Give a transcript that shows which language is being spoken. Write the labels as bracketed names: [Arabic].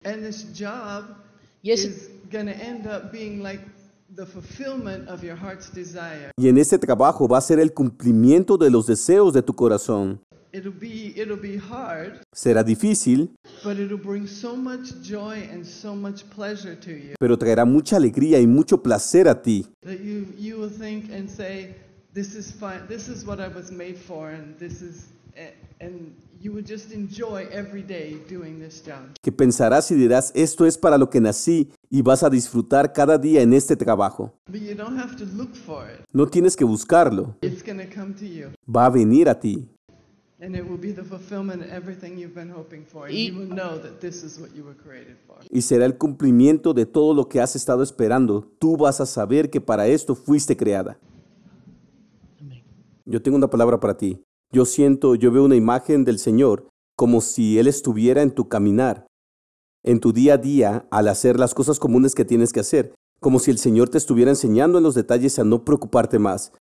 [English] And this job, yes, is going to end up being like the fulfillment of your heart's desire. [Spanish] Y en este trabajo va a ser el cumplimiento de los deseos de tu corazón. [English] It'll be hard. [Spanish] Será difícil. [English] But it'll bring so much joy and so much pleasure to you. [Spanish] Pero traerá mucha alegría y mucho placer a ti. [English] That you will think and say, this is fine. This is what I was made for, and this is and you will just enjoy every day doing this job. [Spanish] Que pensarás y dirás, esto es para lo que nací y vas a disfrutar cada día en este trabajo. [English] But you don't have to look for it. [Spanish] No tienes que buscarlo. [English] It's gonna come to you. [Spanish] Va a venir a ti. [English] And it will be the fulfillment of everything you've been hoping for. And you will know that this is what you were created for. [Spanish] Y será el cumplimiento de todo lo que has estado esperando. Tú vas a saber que para esto fuiste creada. Yo tengo una palabra para ti. Yo siento, yo veo una imagen del Señor como si Él estuviera en tu caminar, en tu día a día, al hacer las cosas comunes que tienes que hacer, como si el Señor te estuviera enseñando en los detalles a no preocuparte más.